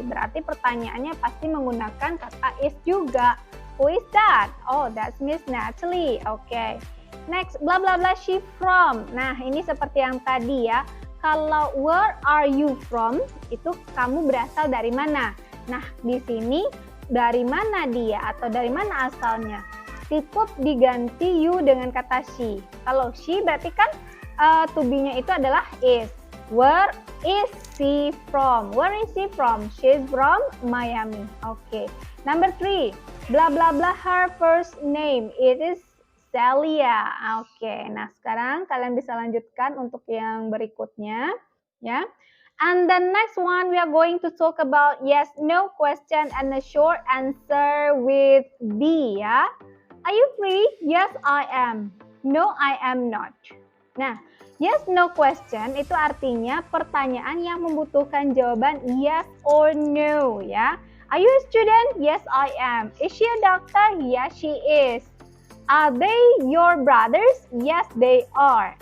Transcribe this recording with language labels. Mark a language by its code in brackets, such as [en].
[id] Berarti pertanyaannya pasti menggunakan kata is juga. [en] Who is that? Oh, that's Miss Natalie. Oke. Okay. Next, bla bla bla she from. [id] Nah, ini seperti yang tadi ya. Kalau [en] where are you from? [id] Itu kamu berasal dari mana? Nah, di sini dari mana dia atau dari mana asalnya? Cukup diganti you dengan kata she. Kalau she berarti kan to be-nya itu adalah is. [en] Where is she from? Where is she from? She's from Miami. Oke. Number 3. Blah blah blah her first name. It is Celia. Oke. [id] Nah, sekarang kalian bisa lanjutkan untuk yang berikutnya ya. [en] And the next one we are going to talk about yes, no question and a short answer with B ya. Are you free? Yes, I am. No, I am not. [id] Nah, yes, no question itu artinya pertanyaan yang membutuhkan jawaban [en] yes or no [id] ya. [en] Are you a student? Yes, I am. Is she a doctor? Yes, she is. Are they your brothers? Yes, they are.